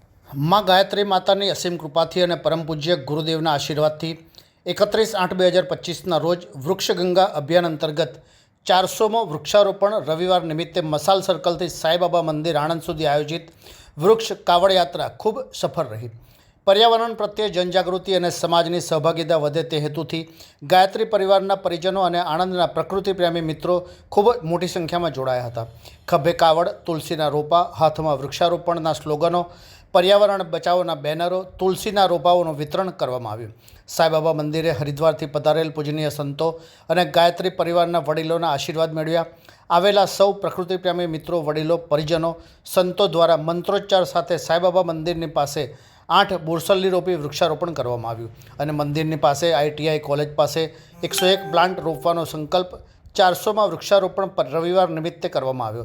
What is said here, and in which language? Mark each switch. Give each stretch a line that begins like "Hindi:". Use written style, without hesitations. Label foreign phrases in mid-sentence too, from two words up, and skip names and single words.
Gujarati: માં ગાયત્રી માતાની અસીમ કૃપાથી અને પરમ પૂજ્ય ગુરુદેવના આશીર્વાદથી 31/8/2025ના રોજ વૃક્ષગંગા અભિયાન અંતર્ગત 400મો વૃક્ષારોપણ રવિવાર નિમિત્તે મસાલ સર્કલથી સાંઈબાબા મંદિર આણંદ સુધી આયોજિત વૃક્ષ કાવડ યાત્રા ખૂબ સફળ રહી। પર્યાવરણ પ્રત્યે જનજાગૃતિ અને સમાજની સહભાગિતા વધે તે હેતુથી ગાયત્રી પરિવારના પરિજનો અને આણંદના પ્રકૃતિ પ્રેમી મિત્રો ખૂબ મોટી સંખ્યામાં જોડાયા હતા। ખભે કાવડ, તુલસીના રોપા, હાથમાં વૃક્ષારોપણના સ્લોગનો, પર્યાવરણ બચાવના બેનરો, તુલસીના રોપાઓ વિતરણ કરવામાં આવ્યું। સાઈબાબા મંદિરે હરિદ્વારથી પધારેલ પૂજનીય સંતો અને ગાયત્રી પરિવારના વડીલોના આશીર્વાદ મેળવ્યા। આવેલા સૌ પ્રકૃતિ પ્રેમી મિત્રો, વડીલો, પરિજનો, સંતો દ્વારા મંત્રોચ્ચાર સાથે સાઈબાબા મંદિરની પાસે 8 બોરસલની રોપી વૃક્ષારોપણ કરવામાં આવ્યું અને મંદિરની પાસે ITI કૉલેજ પાસે 101 પ્લાન્ટ રોપવાનો સંકલ્પ 400માં વૃક્ષારોપણ પર રવિવાર નિમિત્તે કરવામાં આવ્યો।